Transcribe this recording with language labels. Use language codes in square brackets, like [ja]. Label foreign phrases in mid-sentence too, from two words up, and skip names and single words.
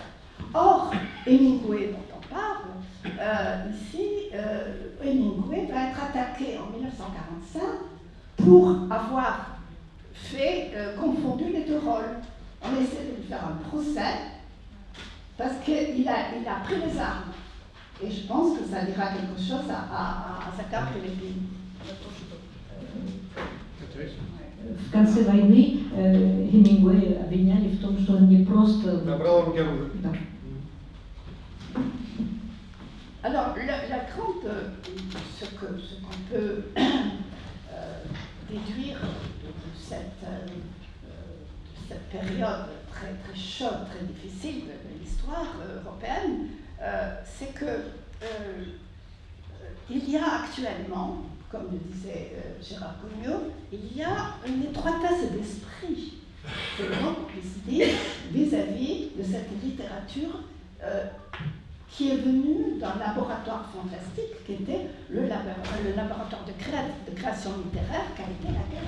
[fr] Or, Hemingway, dont on parle, ici, Hemingway va être attaqué en 1945 pour avoir confondu les deux rôles. On essaie de lui faire un procès parce qu'il a pris les armes. Et je pense que ça dira quelque chose à Zakhar Prilepine. [ru] В конце войны Хемингуэй обвиняли в том, что он не просто... Набрал руки оружие. Да. [fr] Alors, la grande, ce qu'on peut déduire de cette période très, très chaude, très difficile de l'histoire européenne, c'est que il y a actuellement, comme le disait Gérard Cognot, il y a une étroitesse d'esprit, que l'on puisse dire, vis-à-vis de cette littérature qui est venue d'un laboratoire fantastique qui était le laboratoire de création littéraire qu'a été la guerre.